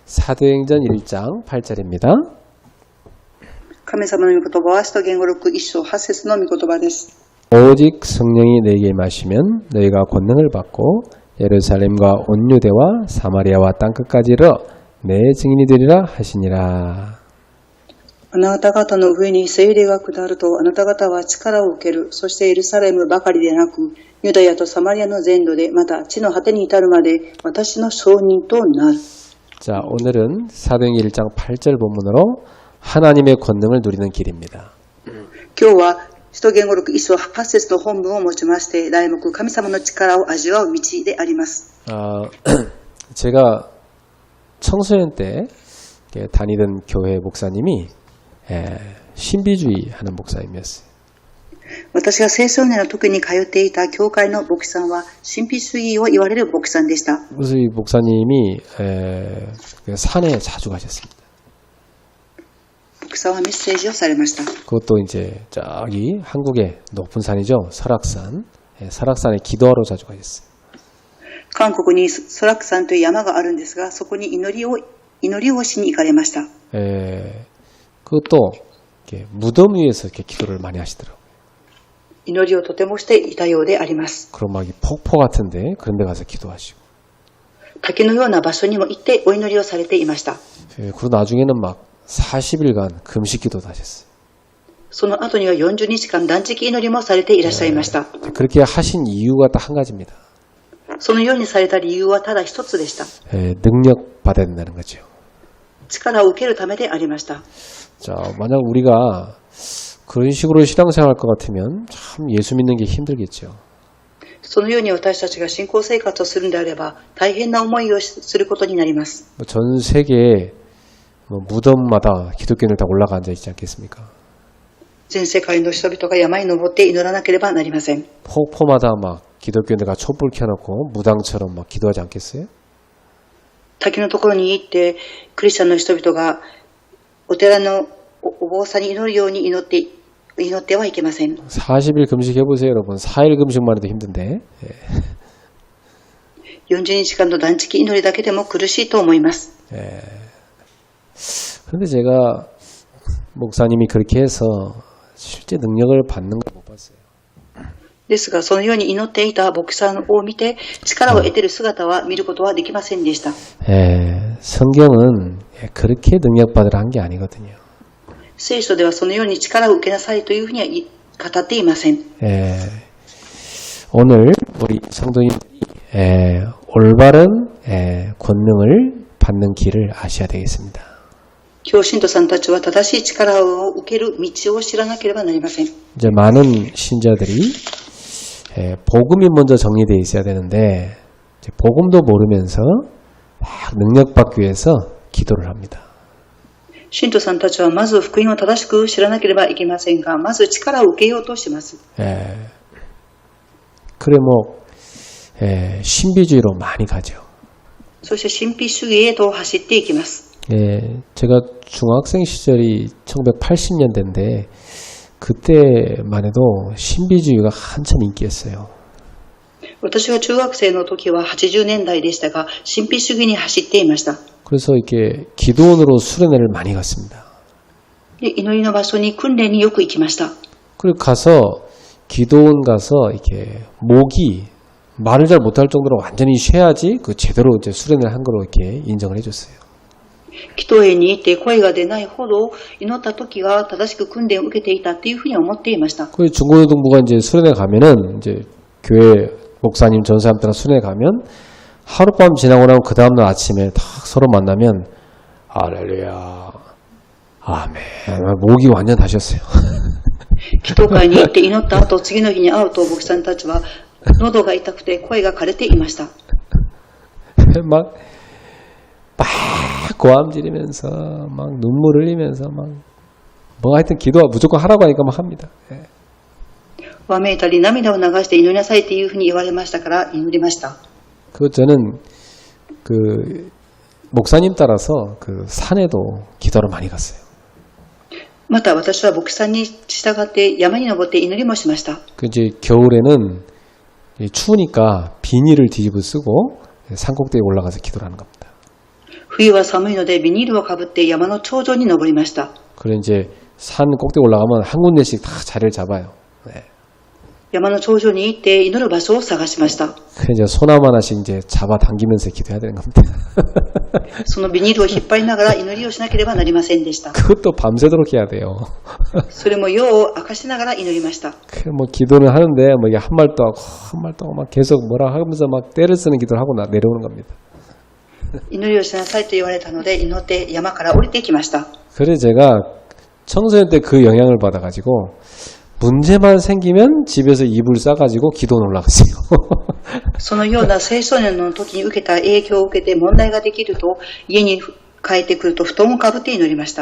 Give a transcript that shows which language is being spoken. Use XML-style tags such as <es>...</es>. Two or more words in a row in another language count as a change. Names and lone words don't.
<ko>사도행전 1장 8절입니다.</ko> <ja>神様の御言葉は使徒言語録1章8節の御言葉です。</ja> <ko>오직 성령이 너희에게 임하시면 너희가 권능을 받고 예루살렘과 온 유대와 사마리아와 땅끝까지 이르러 내 증인이 되리라 하시니라.</ko> <ja>あなた方の上に聖霊が下るとあなた方は力を受ける。そしてエルサレムばかりでなくユダヤとサマリアの全土でまた地の果てに至るまで私の証人となる。</ja> <ko>자, 오늘은 사도행전 1장 8절 본문으로 하나님의 권능을 누리는 길입니다.</ko> <ja>今日は使徒言語録1章8節の本文を持ちまして題目神様の力を味わう道であります。</ja> <ko>제가 청소년 때 다니던 교회 목사님이 신비주의 하는 목사님이었어요.</ko> <ja>私が青少年の時に通っていた教会の牧師さんは神秘主義を言われる牧師さんでした。</ja> <ko>그래서 이 목사님이 산에 자주 가셨습니다.</ko> <ja>牧師さんはメッセージをされました。</ja> <ko>그것도 이제 저기 한국의 높은 산이죠. 설악산. 설악산에 기도하러 자주 가셨어요.</ko> <ja>韓国にソラク山という山があるんですが、そこに祈りをしに行かれました。</ja> <ko>그것도 이렇게 무덤 위에서 이렇게 기도를 많이 하시더라고요.</ko> <ja>祈りをとてもしていたようであります。</ja> <ko>그럼 막 이 폭포 같은데 그런 데 가서 기도하시고.</ko> <ja>滝のような場所にも行ってお祈りをされていました。</ja> <ko>그리고 나중에는 막 40일간 금식 기도도 하셨어요.</ko> <ja>その後には40日間断食祈りもされていらっしゃいました。</ja> <ko>그렇게 하신 이유가 딱 한 가지입니다.</ko> <ja>そのようにされた理由はただ一つでした。</ja> <ko>능력 받아야 된다는 거죠.</ko> <ja>力を受けるためでありました。</ja> <ko>자, 만약 우리가 그런 식으로 신앙생활 할 것 같으면 참 예수 믿는 게 힘들겠죠.</ko> <ja>そのように私たちが信仰生活をするのであれば大変な思いをすることになります。</ja> <ko>전 세계에 무덤마다 기독교인들 다 올라가 앉아 있지 않겠습니까?</ko> <ja>全世界の人々が山に登って祈らなければなりません。</ja> <ko>폭포마다 막 기독교인들가 촛불 켜놓고 무당처럼 막 기도하지 않겠어요?</ko> <ja>滝のところに行ってクリスチャンの人々がお寺のお坊さんに祈るように祈ってはいけません。</ja> <ko>40일 금식 해보세요 여러분. 4일 금식만 해도 힘든데.</ko> <ja>40 日間の断食祈りだけでも苦しいと思います。</ja> <ko>그런데 제가 목사님이 그렇게 해서 실제 능력을 받는 걸 못 봤어요.</ko> <ja>ですがそのように祈っていた牧師さんを見て力を得ている姿は見ることはできませんでした。</ja> <ko>성경은 그렇게 능력받으라 한 게 아니거든요.</ko> <ja>聖書ではそのように力を受けなさいというふうには語っていません。</ja> <ko>오늘 우리 성도님들이 올바른 권능을 받는 길을 아셔야 되겠습니다.</ko> <ja>今日信徒さんたちは正しい力を受ける道を知らなければなりません。</ja> <ko>이제 많은 신자들이 복음이 먼저 정리되어 있어야 되는데 복음도 모르면서 막 능력받기 위해서 기도를 합니다.</ko> <ja>信徒さんたちはまず福音を正しく知らなければいけませんが、まず力を受けようとします。</ja> <ko>그래 신비주의로 많이 가죠.</ko> <ja>そして神秘主義へと走っていきます。</ja> <ko>제가 중학생 시절이 1980년대인데 그때만 해도 신비주의가 한참 인기였어요.</ko> <ja>私が中学生の時は80年代でしたが、神秘主義に走っていました。</ja> <ko>그래서 이렇게 기도원으로 수련회를 많이 갔습니다.</ko> <ja>祈りの場所に訓練によく行きました。</ja> <ko>그리고 가서 기도원 가서 이렇게 목이 말을 잘 못할 정도로 완전히 쉬어야지 그 제대로 이제 수련회를 한 거로 이렇게 인정을 해줬어요.</ko> <ja>祈祷園に行って声が出ないほど祈った時が正しく訓練を受けていたっていうふうに思っていました。</ja> <ko>그 중고등부가 이제 수련회 가면은 이제 교회 목사님 전사님들랑 수련회 가면 하룻밤 지나고 나면 그 다음날 아침에 딱 서로 만나면 할렐루야 아멘 목이 완전 다셨어요.</ko> <ja>祈祷会に行って祈った後次の日に会うと牧師さんたちは喉が痛くて声が枯れていました。</ja> <ko>막 고함 지르면서 막 눈물 흘리면서 막 뭐 하여튼 기도 무조건 하라고 하니까 막 합니다.</ko> <ja>わめいたり涙を流して祈りなさいっていうふうに言われましたから祈りました。</ja> <ko>저는 그 목사님 따라서 그 산에도 기도를 많이 갔어요.</ko> <ja>また私は牧師さんに従って山に登って祈りもしました。</ja> <ko>그 이제 겨울에는 추우니까 비닐을 뒤집어 쓰고 산꼭대기에 올라가서 기도를 하는 겁니다.</ko> <ja>冬は寒いのでビニールをかぶって山の頂上に登りました。</ja> <ko>그래 이제 산 꼭대기 올라가면 한 군데씩 다 자리를 잡아요. 네.</ko> <ja>山の頂上に行って祈る場所を探しました。</ja> <ko>그래 이제 소나무 하나씩 이제 잡아당기면서 기도해야 되는 겁니다.</ko> <ja>そのビニールを引っ張りながら祈りをしなければなりませんでした。</ja> <ko>그것도 밤새도록 해야 돼요.</ko> <ja>それも夜を明かしながら祈りました。</ja> <ko>뭐 기도는 하는데 뭐 이게 한 말도 하고 한 말도 하고 막 계속 뭐라 하면서 막 때를 쓰는 기도를 하고 내려오는 겁니다.</ko> <ja>祈りをしなさいと言われたので祈って山から降りてきました。</ja> <ko>그래 제가 청소년 때 그 영향을 받아가지고 문제만 생기면 집에서 이불 싸가지고 기도는 올라갔어요.</ko> <ja>そのような青少年の時に受けた影響を受けて問題ができると家に帰ってくると布団をかぶって祈りました。</ja>